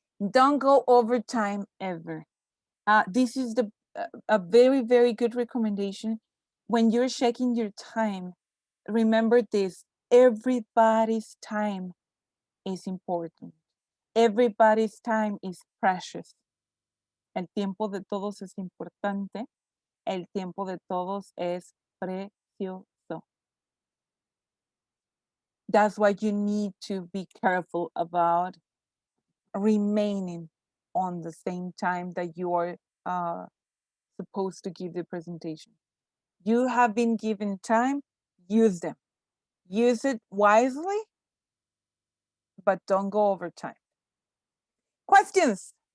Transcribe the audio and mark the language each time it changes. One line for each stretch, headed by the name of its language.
English: Don't go over time ever. This is a very, very good recommendation. When you're checking your time, remember this: everybody's time is important. Everybody's time is precious.
Spanish: El tiempo de todos es importante. El tiempo de todos es precioso.
English: That's why you need to be careful about remaining on the same time that you are supposed to give the presentation. You have been given time, use them. Use it wisely, but don't go over time. Questions.